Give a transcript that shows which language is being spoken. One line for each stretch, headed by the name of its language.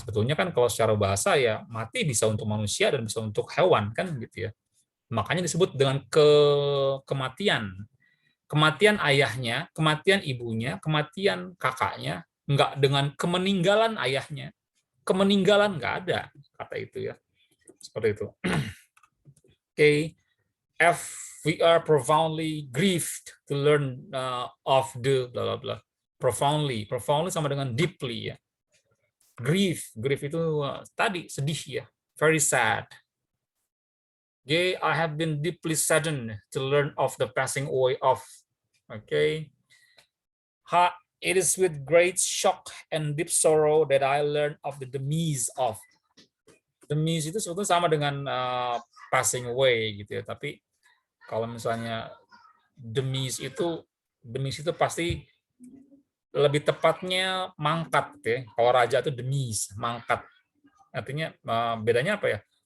Indonesian: Sebetulnya kan kalau secara bahasa ya mati bisa untuk manusia dan bisa untuk hewan kan gitu ya. Makanya disebut dengan kematian. Kematian ayahnya, kematian ibunya, kematian kakaknya, enggak dengan kemeninggalan ayahnya. Kemeninggalan enggak ada kata itu ya. Seperti itu. Okay.
English: F, we are profoundly grieved to learn of the blah blah blah.
Indonesian: Profoundly sama dengan deeply ya. Grief itu tadi sedih ya,
English: very sad. G, I have been deeply saddened to learn of the passing away of. Okay. H, it is with great shock and deep sorrow that I learned of the demise of.
Indonesian: Demise itu sebetulnya sama dengan passing away gitu ya, tapi kalau misalnya demise itu pasti lebih tepatnya mangkat ya. Kalau raja itu demise, mangkat. Artinya bedanya apa ya?